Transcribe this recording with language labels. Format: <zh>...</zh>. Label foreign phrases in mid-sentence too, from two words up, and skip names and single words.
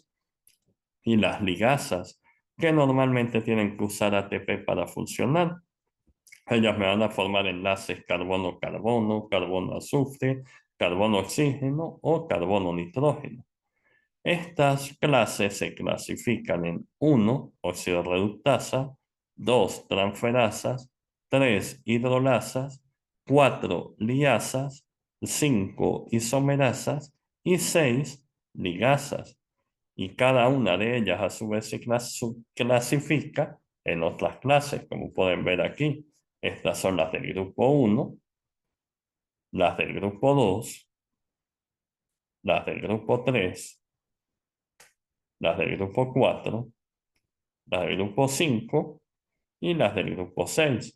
<es>Y las ligasas, que normalmente tienen que usar ATP para funcionar. Ellas me van a formar enlaces carbono-carbono, carbono-azufre, carbono-oxígeno o carbono-nitrógeno. Estas clases se clasifican en 1, oxidorreductasa, 2, transferasas, 3, hidrolasas, 4, liasas, 5, isomerasas y 6, ligasas. Y cada una de ellas a su vez se clasifica en otras clases, como pueden ver aquí. Estas son las del grupo 1, las del grupo 2, las del grupo 3, las del grupo 4, las del grupo 5 y las del grupo 6.</es>